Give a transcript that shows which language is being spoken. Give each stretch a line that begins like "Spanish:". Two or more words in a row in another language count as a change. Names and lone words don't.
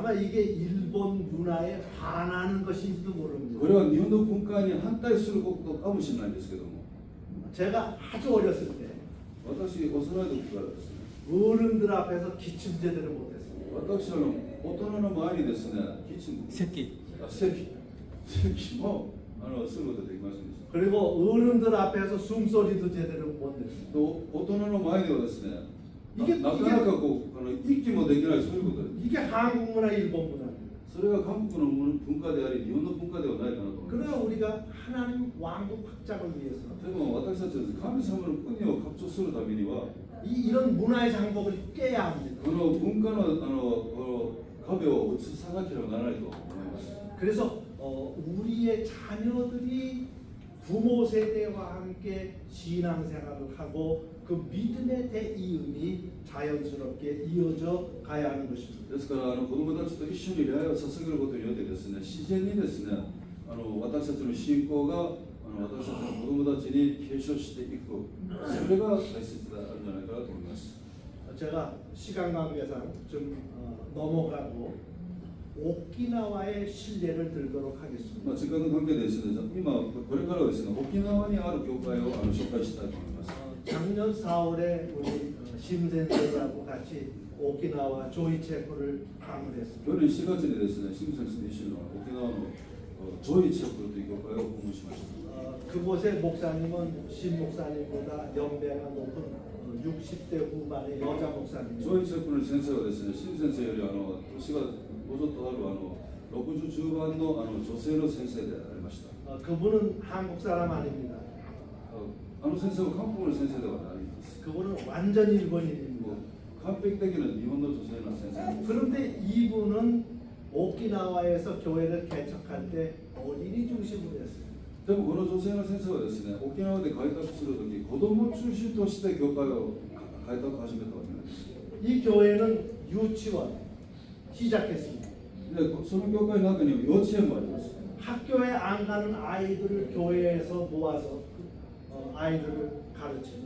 Korean: 아마 이게 일본 문화에 반하는 것인지도
Japanese: こ
Korean: 모릅니다.
Japanese: れは日本の文化に反対することかもしれないんですけども、
Korean: 제가 아주 어렸을 때
Japanese: 私幼い時からですね、
Korean: 어른들 앞에서 기침 제대로 못했습니다.
Japanese: 私大人の前にですね、キッチン席席もすることできませんでした。
Korean: 그리고 어른들 앞에서 숨소리도 제대로 못 냈습니다.
Japanese: と大人の前ではですね、ないけかなかこう息もできないそういうことです。
Korean: 이게 한국 문화, 일본 문화입니다.
Japanese: それが韓国の文化であり日本の文化ではないかなと思います。
Korean: 그러나 우리가 하나님 왕국 확장을 위해서
Japanese: でも私たちは神様の国を拡張するためには
Korean: 이런 문화의 장벽을 깨야 합니다.
Japanese: この文化のこの壁を打ちさなければならないと思います。
Korean: 그래서 우리의 자녀들이 부모 세대와 함께 신앙생활을 하고 그 믿음의 대이음이 자연스럽게 이어져 가야 하는 것입니다.
Japanese: ですから子供たちと一緒に礼拝を捧げることによってですね、自然にですね、私たちの信仰が私たちの子供たちに継承していく、それが大切であるんじゃないかなと思います。
Korean: 제가 시간 관계상 좀 넘어가고 오키나와의 신뢰를 들도록 하겠습니다.
Japanese: 時間の関係でですね、今これからはですね、沖縄にある教会を紹介したいと思います。
Korean: 작년 4월에 우리 심센세하고 같이 오키나와 조이체코를 방문했습니다.
Japanese: 去年4月にですね、シム先生と一緒に沖縄のジョイチャプルという教会を訪問しました。
Korean: 그곳의 목사님은 신 목사님보다 연배가 높은 60대 후반의 여자
Japanese: ジ
Korean: 목사님.
Japanese: ョイチャプルの先生はですね、シム先生より年がもうちょっとある60中盤の女性の先生でありました。
Korean: 그분은 한국 사람 아닙니다.
Japanese: 先生は韓国の先生ではないんです。
Korean: 그분은 완전 일본인입니다.
Japanese: もう完璧的な日本の女性の先生です。
Korean: 그런데 이분은 오키나와에서 교회를 개척할 때 어린이 중심으로 했어요.
Japanese: でもこの女性の先生はですね、沖縄で開拓するとき、子供を中心として教会を開拓を始めたわけなんです。
Korean: 이 교회는 유치원 시작했습니다.
Japanese: で、その教会の中には幼稚園もあります。
Korean: 학교에 안 가는 아이들을 교회에서 모아서 아이들을 가르칩니다.